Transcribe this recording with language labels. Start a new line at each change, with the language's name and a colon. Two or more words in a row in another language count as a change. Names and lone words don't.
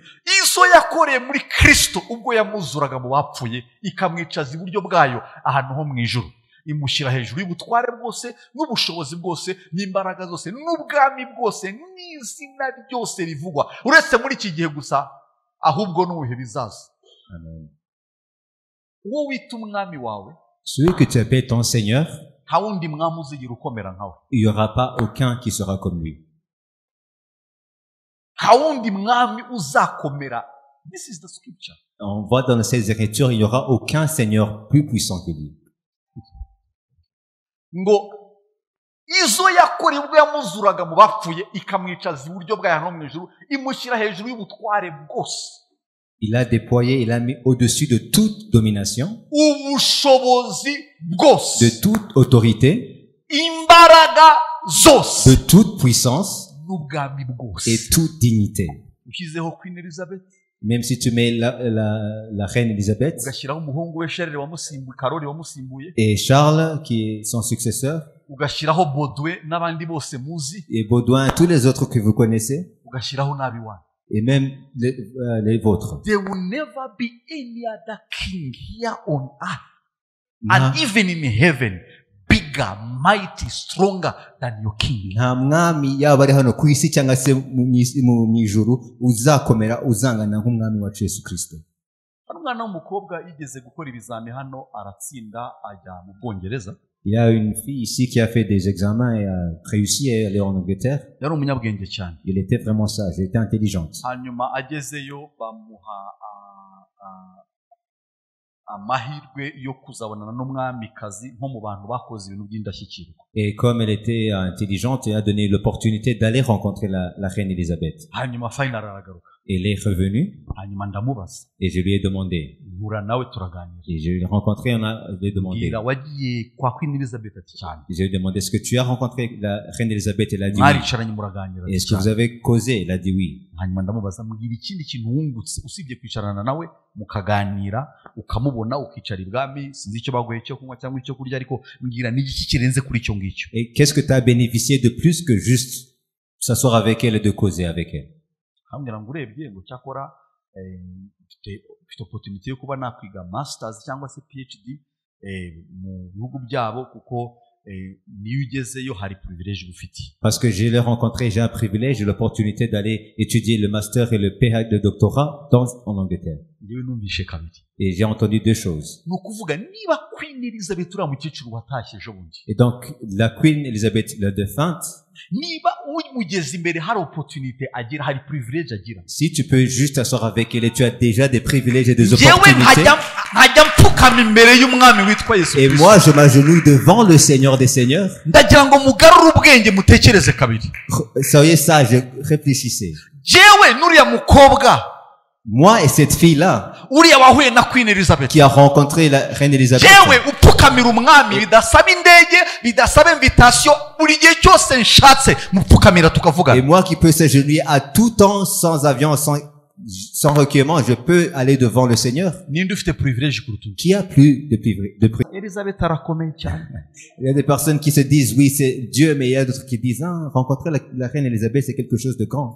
Kinyarwanda: Izo yakoreye muri Kristo ubwo yamuzuraga mu bapfuye, ikamwicaza iburyo bwayo ahantu ho mu ijuru, imushyira hejuru y'ubutware bwose n'ubushobozi bwose n'imbaraga zose n'ubwami bwose n'izina ryose rivugwa, uretse muri iki gihe gusa ahubwo n'ubihe bizaza. Amen. Uwo wita umwami wawe
French: Celui que tu appelles ton Seigneur,
Kinyarwanda: nta wundi mwami uzigira ukomera nkawe.
French: il n'y aura pas aucun qui sera comme lui.
Kinyarwanda: Nta wundi mwami uzakomera.
English: This is the scripture.
French: On voit dans ces Écritures, il n'y aura aucun Seigneur plus puissant que lui.
Kinyarwanda: Ngo izo yakora ubwo yamuzuraga mu bapfuye ikamwicaza iburyo bwayo no mu ijuru imushyira hejuru y'ubutware bwose.
French: Il a déployé, il a mis au-dessus de toute domination,
Kinyarwanda: Ubushobozi bwose.
French: de toute autorité,
Kinyarwanda: Imbaraga zose.
French: de toute puissance
Kinyarwanda: N'ubwami bwose.
French: et toute dignité.
Kinyarwanda: Ushyizeho Queen Elizabeth.
French: Même si tu mets la reine Elisabeth
Kinyarwanda: Ugashyiraho umuhungu we Charles wamusimbuye, Karoli wamusimbuye.
French: et Charles, qui est son successeur,
Kinyarwanda: Ugashyiraho Baudouin n'abandi bose muzi.
French: et Baudouin, tous les autres que vous connaissez,
Kinyarwanda: Ugashyiraho n'abiwanyu.
French: et même les vôtres.
English: There will never be any other king here on earth
Kinyarwanda: Nta-
English: and even in heaven bigger, mighty, stronger than your king.
Kinyarwanda: nta mwami yaba ari hano ku isi cyangwa se mu ijuru uzakomera uzangana nk'umwami wacu Yesu Kristo. Hari umwana w'umukobwa yigeze gukora ibizami hano aratsinda ajya mu Bwongereza.
French: Il y a une fille ici qui a fait des examens et a réussi à aller en Angleterre.
Kinyarwanda: Yari umunyabwenge cyane.
French: Elle était vraiment sage, elle était intelligente.
Kinyarwanda: Hanyuma agezeyo bamuha amahirwe yo kuzabonana n'umwamikazi nko mu bantu bakoze ibintu by'indashyikirwa.
French: Et comme elle était intelligente, elle a donné l'opportunité d'aller rencontrer la reine Elisabeth.
Kinyarwanda: Hanyuma final aragaruka.
French: Elle est revenue
Kinyarwanda: Hanyuma ndamubaza.
French: et je lui ai demandé.
Kinyarwanda: Mpura nawe turaganira.
French: Et je l'ai rencontré, je lui ai demandé.
Kinyarwanda: Mbwira wagiye kwa Queen Elizabeth ati cyane.
French: Je lui ai demandé, est-ce que tu as rencontré la reine Elisabeth? Elle a dit oui.
Kinyarwanda: Mwaricaranye muraganira.
French: Est-ce que vous avez causé? Elle a dit oui.
Kinyarwanda: Hanyuma ndamubaza mbwira ikindi kintu wungutse usibye kwicarana nawe mukaganira ukamubona ukicara ibwami sinzi icyo baguhe cyo kunywa cyangwa icyo kurya ariko mbwira n'igiki kirenze kuri icyo ngicyo.
French: Et qu'est-ce que tu as bénéficié de plus que juste s'asseoir avec elle et de causer avec elle?
Kinyarwanda: Hambwira ngo urebye ngo cyakora mfite opportunity yo kuba nakwiga masters cyangwa se PhD mu bihugu byabo kuko niyo ugezeyo hari privilege ufite.
French: Parce que je l'ai rencontré, j'ai un privilège, j'ai l'opportunité d'aller étudier le master et le PhD, le doctorat en Angleterre.
Kinyarwanda: Njyewe numvishe kabiri.
French: Et j'ai entendu deux choses.
Kinyarwanda: Ni ukuvuga niba Queen Elizabeth uriya mukecuru watashye ejo bundi,
French: Et donc, la Queen Elizabeth, la défunte,
Kinyarwanda: niba umugeze imbere hari opportunité agira, hari privilege agira,
French: si tu peux juste t'asseoir avec elle et tu as déjà des privilèges et des
Kinyarwanda: njyewe
French: opportunités.
Kinyarwanda: nkajya mpfukama imbere y'umwami witwa Yesu
French: Et
Kinyarwanda: Kristo.
French: moi, je m'agenouille devant le Seigneur des Seigneurs.
Kinyarwanda: Ndagira ngo mugarure ubwenge mutekereze kabiri.
French: Soyez sages, réfléchissez.
Kinyarwanda: Jewe n'uriya mukobwa
French: Moi et cette fille-là,
Kinyarwanda: uriya wahuye na Queen Elizabeth,
French: qui a rencontré la reine Elisabeth,
Kinyarwanda: jewe upfukamira umwami bidasaba indege bidasaba invitation, buri gihe cyose nshatse mupfukamira tukavugana.
French: et moi qui peux s'agenouiller à tout temps, sans avion, sans recueillement, je peux aller devant le Seigneur.
Kinyarwanda: Ninde ufite privilege kuruta undi?
French: Qui a plus de privilèges?
Kinyarwanda: Elizabeth arakomeye cyane.
French: Il y a des personnes qui se disent, oui, c'est Dieu, mais il y a d'autres qui disent, ah, rencontrer la reine Elisabeth, c'est quelque chose de grand.